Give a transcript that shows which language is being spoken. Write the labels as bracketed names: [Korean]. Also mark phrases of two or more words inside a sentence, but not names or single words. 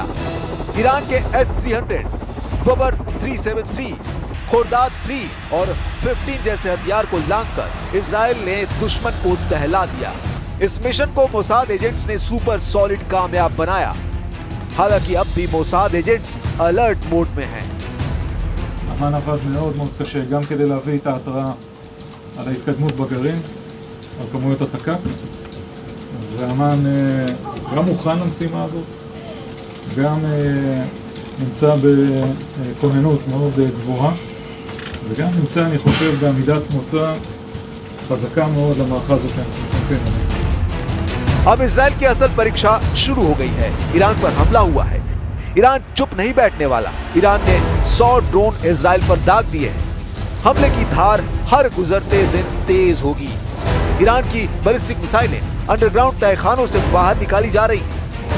[Hindi] ईरान के S-300, बबर 373, खोरदाद 3 और 15 जैसे हथियार को लांघकर इजरायल ने दुश्मन को दहला दिया। इस मिशन को मोसाद एजेंट्स ने [English] super solid [Hindi] कामयाब बनाया। हालांकि अब भी मोसाद एजेंट्स [English] alert mode [Hindi] में हैं। [Hebrew] אמ"ן עבד מאוד מאוד קשה גם כדי להביא את ההתראה על ההתקדמות בגרעין, על כמויות התק"ק, ואמ"ן גם מוכן למשימה הזאת, גם נמצא בכוננות מאוד גבוהה, וגם נמצא, אני חושב, בעמידת מוצא חזקה מאוד למערכה הזאת שאנחנו נכנסים אליה. [Hindi] अब इजरायल की असल परीक्षा शुरू हो गई है। ईरान पर हमला हुआ है। ईरान चुप नहीं बैठने वाला। ईरान ने 100 ड्रोन इजरायल पर दाग दिए हैं। हमले की धार हर गुजरते दिन तेज होगी। ईरान की [English] ballistic missiles [Hindi] अंडरग्राउंड तहखानों से बाहर निकाली जा रही हैं।